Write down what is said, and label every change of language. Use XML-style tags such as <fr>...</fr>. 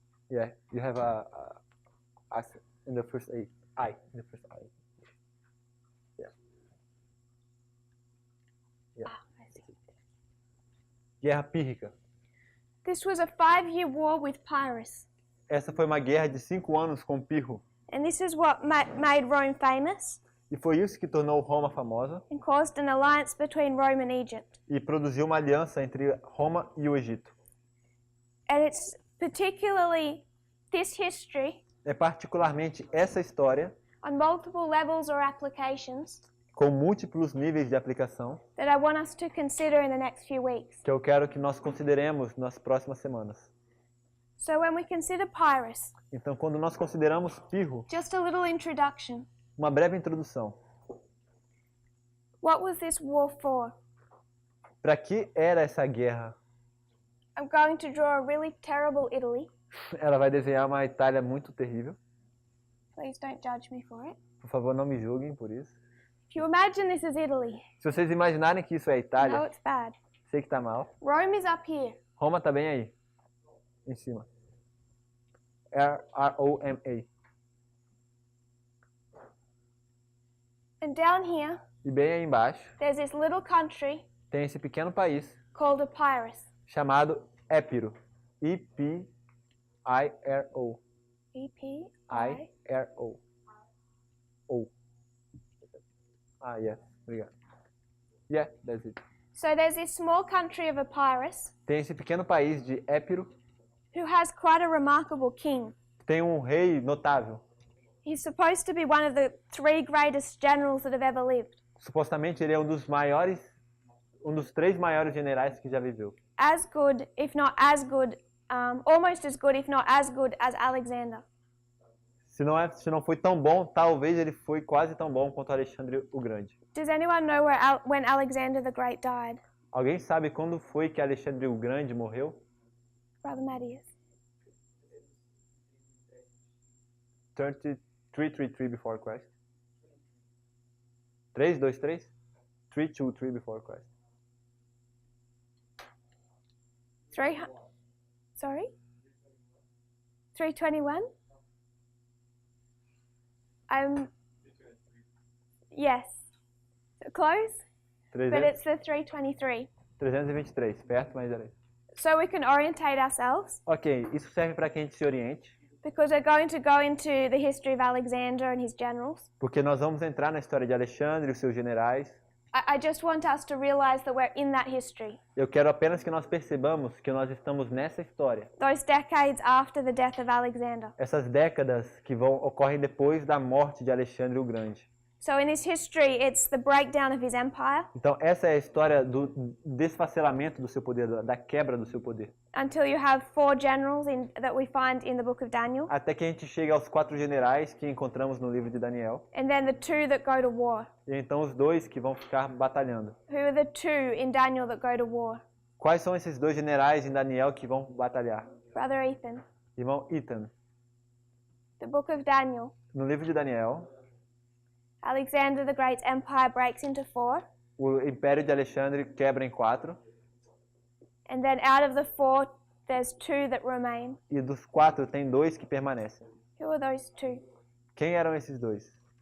<en>Yeah, you have a in the first A. I in the first I. I see.</en> <pt>Guerra Pírrica.</pt> <en>This was a 5-year war with Pyrrhus.</en> <pt>Essa foi uma guerra de 5 anos com Pirro.</pt> <en>And this is what made Rome famous</en> <pt>E foi isso que tornou Roma famosa</pt> <en>and caused an alliance between Rome and Egypt.</en> <pt>e produziu uma aliança entre Roma e o Egito.</pt> <en>And it's particularly this history</en> <pt>É particularmente essa história,</pt> <en>on multiple levels or applications</en> <pt>com múltiplos níveis de aplicação,</pt> <en>that I want us to consider in the next few weeks.</en> <pt>que eu quero que nós consideremos nas próximas semanas.</pt> <en>So when we consider Pyrrhus,</en> <pt>Então, quando nós consideramos Pirro,</pt> <en>just a little introduction.</en> <pt>uma breve introdução.</pt> <en>What was this war for?</en> <pt>Para que era essa guerra?</pt> <en>I'm going to draw a really terrible Italy.</en> <pt>Ela vai desenhar uma Itália muito terrível.</pt> <en>Please don't judge me for it.</en> <pt>Por favor, não me julguem por isso.</pt> <en>If you imagine this is Italy,</en> <pt>Se vocês imaginarem que isso é</pt> <en>I know</en> <pt>Itália,</pt> <en>it's bad.</en> <pt>sei que tá mal.</pt> <en>Rome is up here.</en> <pt>Roma tá bem aí, em cima. R-O-M-A.</pt> <en>And down here,</en> <pt>E bem aí embaixo</pt> <en>there's this little country</en> <pt>tem esse pequeno país</pt> <en>called Epirus.</en> <pt>chamado Épiro. E-P-I-R-O. E-P-I.</pt> <en>I-R-O. O. Yeah. Obrigado. Yeah, that's it. So there's this small country of Epirus</en> <pt>Tem esse pequeno país de Épiro,</pt> <en>who has quite a remarkable king.</en> <pt>tem um rei notável.</pt> <en>He's supposed to be one of the 3 greatest generals that have ever lived.</en> <pt>Supostamente ele é um dos 3 maiores generais que já viveu.</pt> <en>As good, if not as good, almost as good, if not as good as Alexander.</en> <pt>Se não foi tão bom, talvez ele foi quase tão bom quanto Alexandre o Grande.</pt> <en>Does anyone know when Alexander the Great died?</en> <pt>Alguém sabe quando foi que Alexandre o Grande morreu?</pt> <en>Brother Matthias. 333 before Christ. 323? 323 before Christ. 300. Sorry? 321? Yes. So close, but 300, it's the 323.</en> <pt>323, perto, mas era isso.</pt> <en>So we can orientate ourselves</en> <pt>Ok, isso serve para que a gente se oriente,</pt> <en>because we're going to go into the history of Alexander and his generals.</en> <pt>porque nós vamos entrar na história de Alexandre e os seus generais.</pt> <en>I just want us to realize that we're in that history.</en> <pt>Eu quero apenas que nós percebamos que nós estamos nessa história.</pt> <en>Those decades after the death of Alexander.</en> <pt>Essas décadas que ocorrem depois da morte de Alexandre o Grande.</pt> <en>So in this history, it's the breakdown of his empire</en> <pt>Então, essa é a história do desfacelamento do seu poder, da quebra do seu poder.</pt> <en>until you have 4 generals that we find in the book of Daniel,</en> <pt>Até que a gente chega aos 4 generais que encontramos no livro de Daniel.</pt> <en>and then the 2 that go to war.</en> <pt>E então os 2 que vão ficar batalhando.</pt> <en>Who are the 2 in Daniel that go to war?</en> <pt>Quais são esses 2 generais em Daniel que vão batalhar?</pt> <en>Brother Ethan.</en> <pt>Irmão Ethan.</pt> <en>The book of Daniel.</en> <pt>No livro de Daniel,</pt> <en>Alexander the Great's empire breaks into 4,</en> <pt>o Império de Alexandre quebra em 4.</pt> <en>and then out of the 4, there's 2 that remain.</en> <pt>E dos 4 tem 2 que permanecem.</pt> <en>Who are those 2?</en> <pt>Quem eram esses 2?</pt>